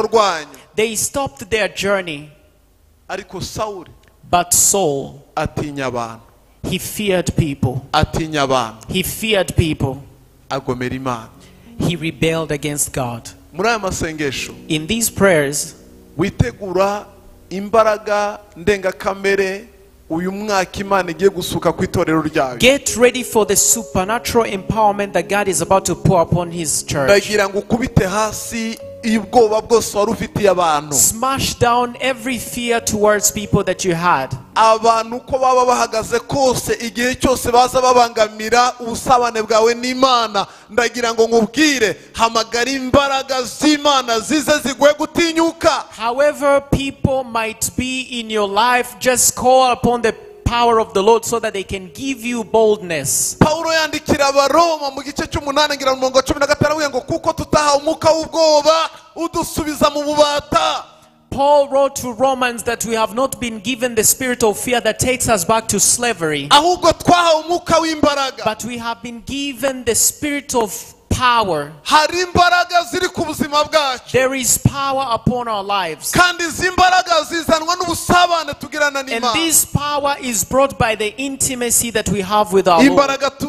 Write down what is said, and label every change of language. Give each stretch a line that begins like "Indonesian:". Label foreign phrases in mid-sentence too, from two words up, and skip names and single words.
English: They stopped their journey. But Saul, he feared people. He feared people. He rebelled against God. In these prayers,
Kinyarwanda: imbaraga ndengakamere uyu mwaka Imana igiye gusuka ku itorero ryayo.
English: Get ready for the supernatural empowerment that God is about to pour upon his church.
Kinyarwanda: Ndagira ngo ukubite hasi ibwoba bwose wari ufitiye abantu.
English: Smash down every fear towards people that you had.
Kinyarwanda: Abantu uko baba bahagaze kose igihe cyose baza babangamira ubusabane bwawe n'Imana, ndagira ngo nkubwire hamagara imbaraga z'Imana zize zigwe gutinyuka.
English: However people might be in your life, just call upon the power of the Lord so that they can give you boldness.
Kinyarwanda: Paulo yandikira abaroma mu gice cy'umunani ngira mu 15 ngo kuko tutaha umuka w'ubwoba udusubiza mu bubata.
English: Paul wrote to Romans that we have not been given the spirit of fear that takes us back to slavery, but we have been given the spirit of power. There is power upon our lives, and this power is brought by the intimacy that we have with our Lord.